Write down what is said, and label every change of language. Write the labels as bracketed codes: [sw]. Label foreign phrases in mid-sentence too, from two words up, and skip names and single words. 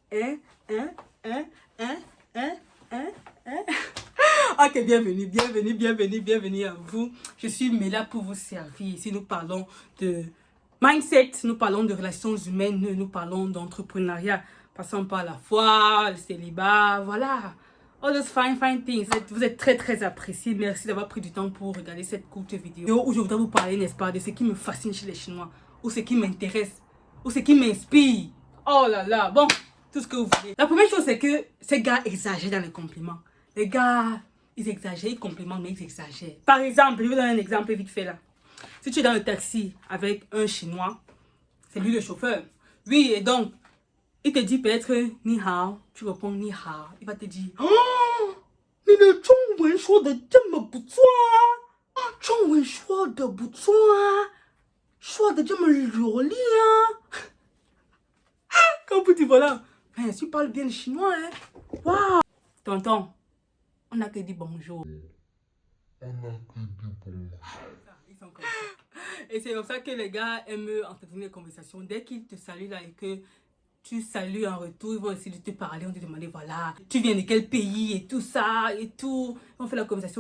[fr] Ok, bienvenue à vous. Je suis Mela pour vous servir. Ici, nous parlons de mindset, nous parlons de relations humaines, nous parlons d'entrepreneuriat. Passant par la foi, le célibat, voilà. [en] All those fine things. [fr] Vous êtes très appréciés. Merci d'avoir pris du temps pour regarder cette courte vidéo où je voudrais vous parler, n'est-ce pas, de ce qui me fascine chez les Chinois, ou ce qui m'intéresse, ou ce qui m'inspire. Oh là là, bon, tout ce que vous voulez. La première chose, c'est que ces gars exagèrent dans les compliments. Les gars, ils exagèrent, ils complimentent, mais ils exagèrent. Par exemple, je vais vous donner un exemple vite fait là. Si tu es dans le taxi avec un Chinois, c'est lui le chauffeur. Oui, et donc, il te dit peut-être [zh] 你好, [fr] tu réponds [zh] 你好. [fr] Il va te dire oh, [zh] 你的中文说的这么不错啊，中文说的不错啊，说的这么流利啊。 [fr] Quand vous dites voilà, si tu parles bien le chinois, hein. Waouh. Tonton, on n'a que dit bonjour. Ils sont comme ça. Et c'est comme ça que les gars aiment entretenir les conversations. Dès qu'ils te saluent là et que tu salues en retour, ils vont essayer de te parler, on te demander voilà, tu viens de quel pays et tout ça et tout. On fait la conversation.